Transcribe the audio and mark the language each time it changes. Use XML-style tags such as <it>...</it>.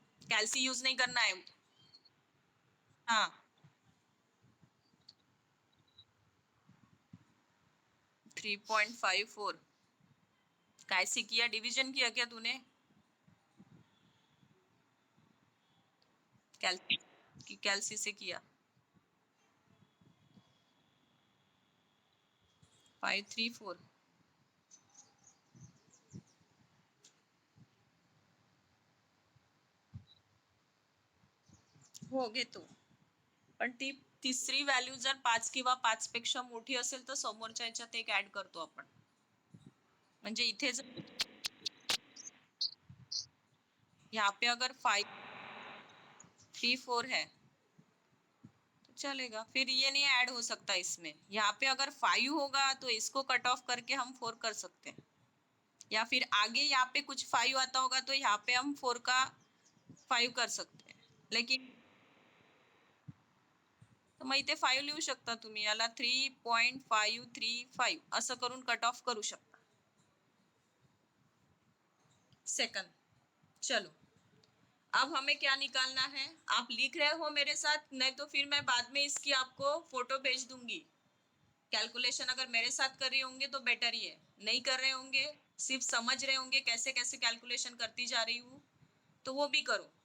<hi>कैल्सी use नहीं करना है। हाँ 3.54 कैसे किया? डिवीजन किया क्या तूने? कैल्सी की कैल्सी से किया।</hi> <mr>534 हो गए तो पण ती तिसरी व्हॅल्यू जर 5 किंवा 5 पेक्षा मोठी असेल तर समोरच्या ह्याच्यात एक ऍड करतो आपण। म्हणजे इथे जर</mr> <hi>यहाँ पे अगर 534 है तो चलेगा, फिर ये नहीं ऐड हो सकता इसमें। यहाँ पे अगर 5 होगा तो इसको कट ऑफ करके हम 4 कर सकते हैं, या फिर आगे यहाँ पे कुछ 5 आता होगा तो यहाँ पे हम 4 का 5 कर सकते हैं।</hi> <mr>लेकिन तर मग इथे 5 लिहू शकता तुम्ही, याला 3.535 असं करून कट ऑफ करू शकता।</mr> <hi>सेकंड, चलो अब हमें क्या निकालना है? आप लिख रहे हो मेरे साथ, नहीं तो फिर मैं बाद में इसकी आपको फोटो भेज दूंगी। कैलकुलेशन अगर मेरे साथ कर रहे होंगे तो बेटर ही है, नहीं कर रहे होंगे सिर्फ समझ रहे होंगे कैसे कैसे कैलकुलेशन करती जा रही हूँ तो वो भी करो।</hi>